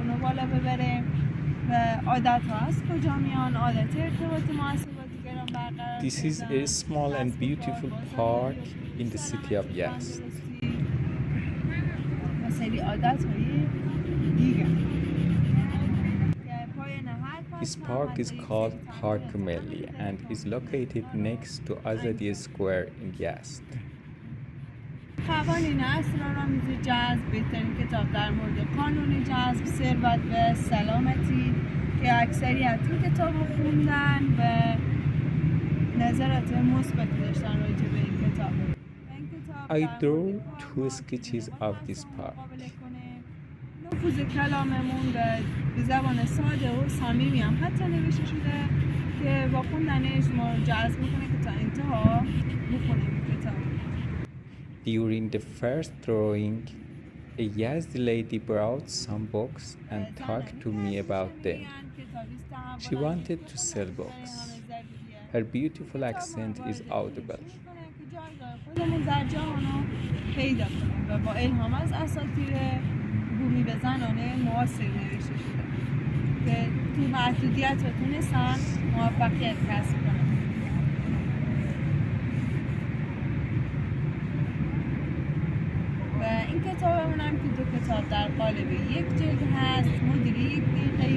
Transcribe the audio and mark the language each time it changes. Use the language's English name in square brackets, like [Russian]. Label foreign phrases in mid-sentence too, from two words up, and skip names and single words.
[Persian] بالا ببره و عادت ها از کجا میان، عادت ارتباط ما از با دیگران برقرار. [English] This is a small and beautiful park in the city of Yazd. [Persian] سری عادت هایی دیگر. [English] This park is called Parke Melli and is located next to Azadi Square in Yazd. [Persian] قوانین اسرارآمیز جذب، بهترین کتاب در مورد قانون جذب، ثروت و سلامتی که اکثریت این کتاب رو خوندن و نظرات مثبتی داشتن راجع به این کتاب. [English] I drew two sketches of this park. [Persian] نفوذ کلاممون به زبان ساده و صمیمی هم حتی نوشته شده که با خوندنش ما رو جذب میکنه که تا انتها بخونیم کتاب. [English] During the first drawing, a Yazdi lady brought some books and talked to me about them. She wanted to sell books. Her beautiful accent is audible. [Persian] خودمون در جهان رو پیدا کنیم و با الهام از اساطیر بومی به زنانه معاصر نوشته شده که تو محدودیت رو تونستن موفقیت کسب کنن. و این کتابمون هم که دو کتاب در قالب یک جلد هست، مدیر 1 دقیقه‌ای